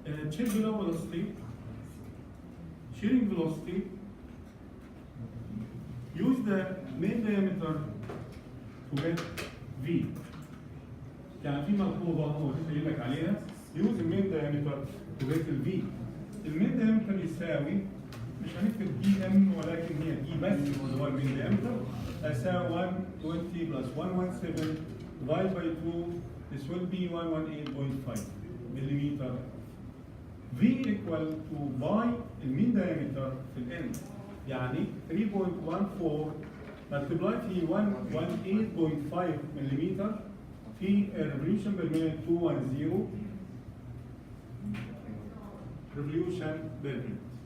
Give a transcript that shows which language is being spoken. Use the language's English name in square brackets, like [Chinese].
[English] Check below velocity, shearing velocity, use the main diameter to get V. [Arabic] يعني في ملحوظة هو قايل لك عليها [English] use the main diameter to get the V. [Arabic] المين diameter يساوي مش هنكتب دي ام ولكن هي دي بس اللي هو المين diameter هيساوي [English] 120 plus 117 divided by 2 this will be 118.5 millimeter. V equal to by المين diameter في الان يعني 3.14 multiply في 118.5 ملم في revolution per minute 210 revolution per minute.